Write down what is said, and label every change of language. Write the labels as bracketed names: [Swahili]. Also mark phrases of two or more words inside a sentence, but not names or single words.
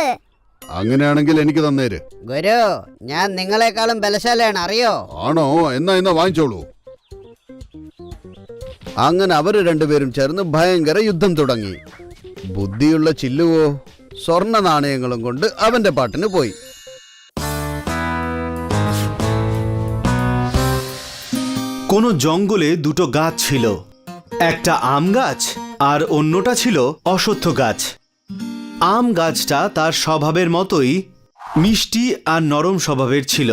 [Malayalam] അങ്ങനെയാണെങ്കിൽ എനിക്ക് തന്നേര്. ഗുരു, ഞാൻ നിങ്ങളെക്കാളും ബലശാലിയാണ്, അറിയോ? ആണോ? എന്നാ വാങ്ങിച്ചോളൂ. അങ്ങനെ അവര് 2 പേരും ചേർന്ന് ഭയങ്കര യുദ്ധം തുടങ്ങി. ബുദ്ധിയുള്ള ചില്ലുവോ സ്വർണ്ണ നാണയങ്ങളും കൊണ്ട് അവന്റെ പാട്ടിന് പോയി. [Bangla] কোনো জঙ্গলে 2টো গাছ ছিল। একটা আম গাছ আর অন্যটা ছিল অশ্বত্থ গাছ। আম গাছটা তার স্বভাবের মতোই মিষ্টি আর নরম স্বভাবের ছিল।